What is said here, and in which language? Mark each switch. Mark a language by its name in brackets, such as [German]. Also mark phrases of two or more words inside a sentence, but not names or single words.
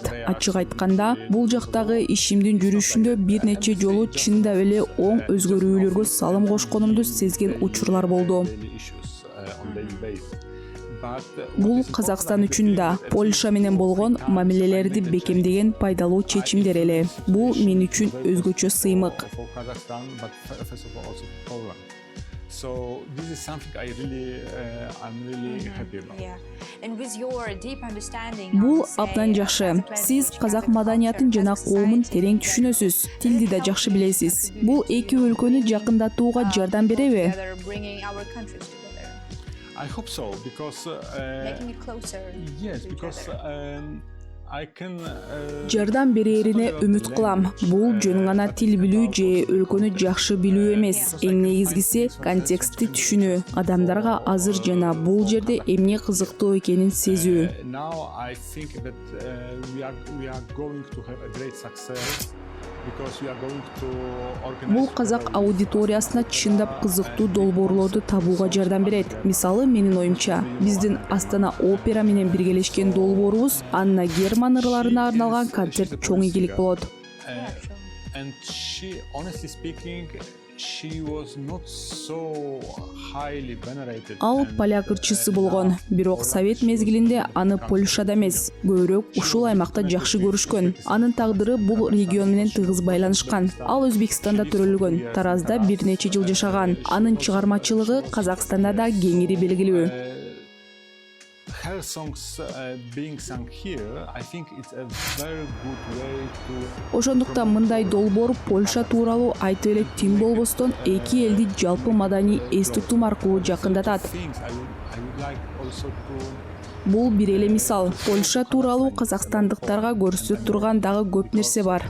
[Kyrgyz] Ачык айтканда, бул жактагы ишимдин жүрүшүндө бир нече жолу чындап эле оң өзгөрүүлөргө салым кошконумду сезген учурлар болду. Бул Казакстан үчүн да, Польша менен болгон мамилелерди бекемдеген пайдалуу чечимдер эле. Бул мен үчүн өзгөчө сыймык. [English] So this is something I'm really happy about. [Kyrgyz] Бул абдан жакшы. Сиз казак маданиятын жана коомун терең түшүнөсүз, тилди да жакшы билесиз. Бул эки өлкөнү жакындатууга жардам береби? [English] I hope so, because yes, because I can [Kyrgyz] Жардам берерине үмүт кылам. Бул жөн гана тил билүү же өлкөнү жакшы билүү эмес. Эң негизгиси контекстти түшүнүү. Адамдарга азыр жана бул жерде эмне кызыктуу экенин сезүү. [English] Now I think that we are going to have a great success. [Kyrgyz] Бул казак аудиториясына чындап кызыктуу долбоорлорду табууга жардам берет. Мисалы, менин оюмча, биздин Астана опера менен биргелешкен долбоорубуз Анна Герман ырларына арналган концерт чоң ийгилик болот. [English] And she, honestly speaking, she was not so highly venerated. [Kyrgyz] Ал поляк ырчысы болгон, бирок совет мезгилинде аны Польшада эмес, көбүрөөк ушул аймакта жакшы көрүшкөн. Анын тагдыры бул регион менен тыгыз байланышкан. Ал Өзбекстанда төрөлгөн, Таразда бир нече жыл жашаган. Анын чыгармачылыгы Казакстанда да кеңири белгилүү. [English] Her songs being sung here, I think it's a very good way to. [Kyrgyz] Ошондуктан мындай долбоор Польша тууралуу айтып эле тим болбостон эки элди жалпы маданий эс тутум аркылуу жакындатат. Бул бир эле мисал. Польша тууралуу казакстандыктарга көрсөтө турган дагы көп нерсе бар.